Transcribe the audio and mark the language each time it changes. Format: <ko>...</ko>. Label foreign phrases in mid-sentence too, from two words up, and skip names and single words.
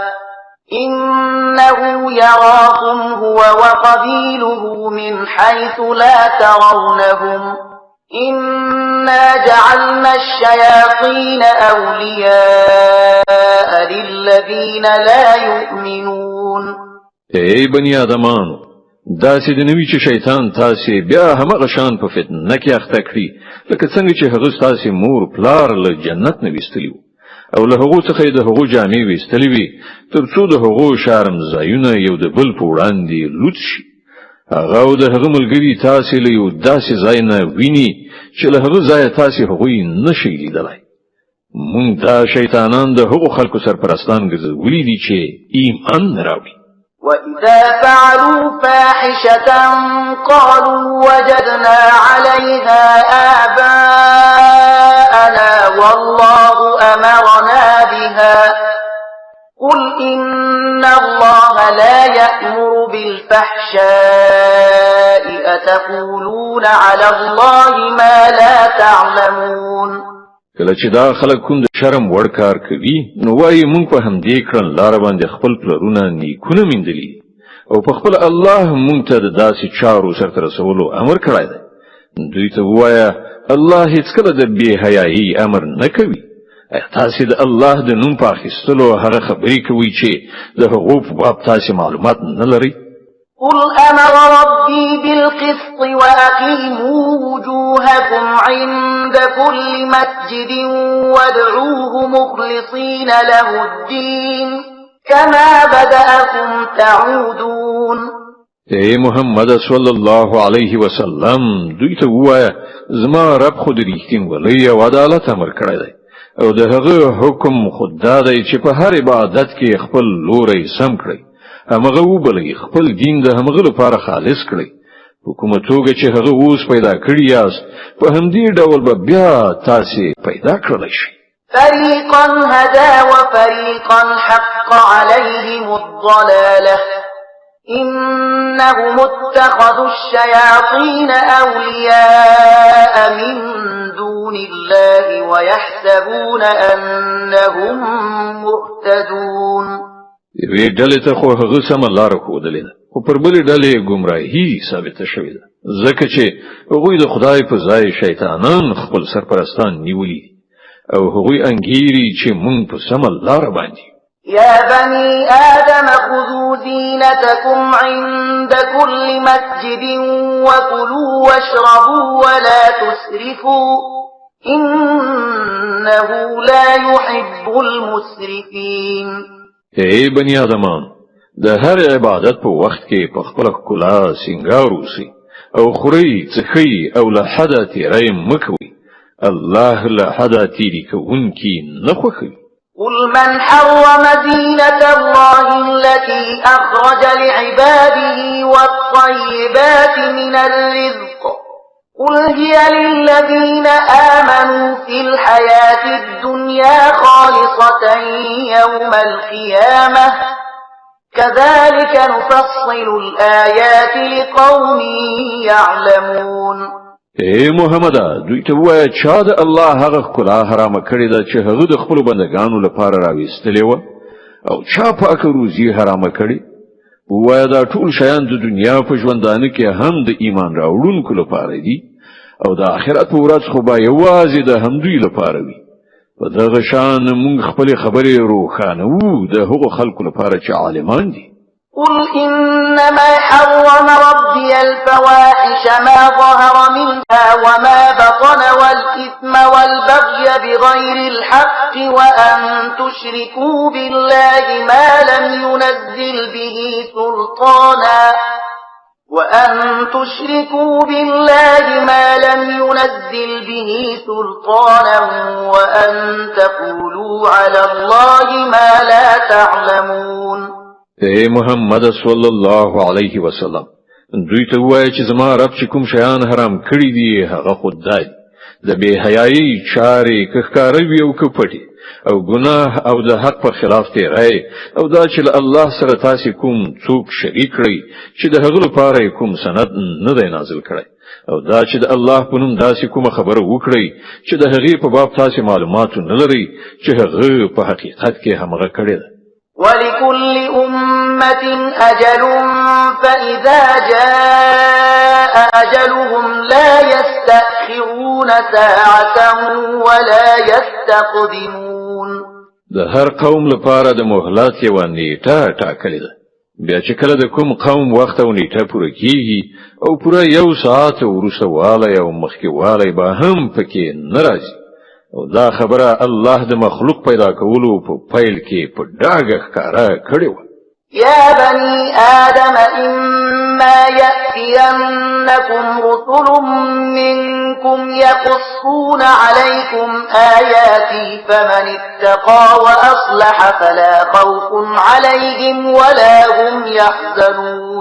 <ar>إنه يراكم هو وقبيله من حيث لا ترونهم إنا جعلنا الشياطين أولياء للذين لا يؤمنون.</ar> <ps>ای بنی آدمانو داسې د نوی چې شیطان تاسې بیا همغه شان په فتنه کې اخته کړي لکه څنګه چې هغه تاسې مور پلار له جنت نه ویستلی او له هغو څخه د هغو جامې ویستلی وي تر څو د هغو شرمځایونه یو د بل په وړاندې لوڅ شي. هغه د هغه ملګری تاسې له یو داسې ځای نه ویني چې له هغه ځایه تاسې هغوی نشئ لیدلی. مونږ دا شیطانان د هغو خلکو سرپرستان ګرځولي دي چې ایمان نه راوړي.</ps> <ar>وَإِذَا فَعَلُوا فَاحِشَةً قَالُوا وَجَدْنَا عَلَيْهَا آبَاءَنَا وَاللَّهُ أَمَرَنَا بِهَا قُلْ إِنَّ اللَّهَ لَا يَأْمُرُ بِالْفَحْشَاءِ أَتَقُولُونَ عَلَى اللَّهِ مَا لَا تَعْلَمُونَ.</ar> <ps>کله چې دا خلک کوم د شرم وړ کار کوي نو وایي مونږ په همدې کړنلاره باندې خپل پلرونه نیکونه میندلي او په خپل الله مونږ ته د داسې چارو سرته رسولو امر کړی دی. دوی ته ووایه الله هیڅکله د بې حیایي امر نه کوي. تاسې د الله د نوم په اخیستلو هغه خبرې کوي چې د هغو په باب تاسې معلومات نه لرئ.</ps> <ar>قل أمر ربي بالقسط وأقيموا وجوهكم عند كل مسجد وادعوه مخلصين له الدين كما بدأكم تعودون.</ar> <ps>اے محمد</ps> <ar>صلی الله علیه وسلم</ar> <ps>دوی ته ووایه زما رب خو د رښتینولۍ او عدالت امر کړی دی او د هغه حکم خود دا دی چې په هر عبادت کې خپل لوری سم کړئ همغه وبلئ خپل دین د همغه لپاره خالص کړئ په کومه توګه چې هغه اوس پیدا کړی یاست په همدې ډول به بیا تاسې پیدا کړلی شئ.</ps> <ar>فريقا هدى وفريقا حق عليهم الضلالة إنهم اتخذوا الشياطين أولياء من دون الله ويحسبون أنهم مهتدون.</ar> <ps>وی ډلې ته خو هغه سمه لاره ښودلې ده خو پر بلې ډلې ګمراهي ثابته شوې ده ځکه چې هغوی د خدای په ځای شیطانان خپل سرپرستان نیولي او هغوی انګیري چې مونږ په سمه لاره باندې.</ps> <ar>يا بني آدم خذوا زينتكم عند كل مسجد وكلوا واشربوا ولا تسرفوا إنه لا يحب المسرفين.</ar> <ps>اے بنی آدمان د هر عبادت په وخت کې په خپل ښکلا سینګار وسی او خوري څخی او له حدا تیری مکوي الله له حدا تیری کوونکی نه خوښوي.</ps> <ar>قل من حرم زينة الله التي أخرج لعباده والطيبات من الرزق قل هي للذين آمنوا في الحياة الدنيا الدنيا خالصة يوم القيامة كذلك نفصل الآيات لقوم يعلمون.</ar> <ps>اے محمد دوی ته وایه چا د الله هغه ښکلا حرامه کړې ده چې هغه د خپلو بندګانو لپاره راویستلې وه او چا پاکه روزي حرامه کړې. وایه دا ټول شیان د دنیا په ژوندانه کې هم د ایمان راوړونکو لپاره دي او د آخرت په ورځ خو به یوازې د همدوی لپاره وي. په دغه شان موږ خپلې خبرې روښانوو د هغو خلکو لپاره چې عالمان دي.</ps> <ar>قل إنما حرم ربي الفواحش ما ظهر منها وما بطن والإثم والبغي بغير الحق وأن تشركوا بالله ما لم ينزل به سلطانا وأن تقولوا على الله ما لا تعلمون.</ar> <ps>اے محمد</ps> <ar>صلی الله علیه وسلم</ar> <ps>دوی ته وایي چې زما رب چې کوم شیان حرام کړی دي هغه خود دی د بے حیايي چارې ښکاره وي او پټي او ګناه او د حق پر خلاف تیری او دا چې الله سره تاسو کوم څوک شریک کړی چې د هغه لپاره کوم سند نه دی نازل کړی او دا چې د الله په نوم داسې کومه خبره وکړي چې د هغې په باب تاسو معلومات نه لري چې هغه په حقیقت کې همغه کړی دی.</ps> <ar>ولكل أمة أجل فإذا جاء أجلهم لا يستأخرون ساعة ولا يستقدمون.</ar> <ps>د هر قوم لپاره د مهلت یو نیټه ټاکلې ده. بیا چې کله د کوم قوم وخت او نیټه پوره کیږي او پوره یو ساعت وروسته والی او مخکې والی به هم پکې نه راځي. او دا خبره الله د مخلوق پیدا کولو په پیل کې په ډاګه ښکاره کړې وه.</ps> <ar>يا بني آدم إما يأتينكم رسل منكم يقصون عليكم آياتي فمن اتقى وأصلح فلا خوف عليهم ولا هم يحزنون.</ar>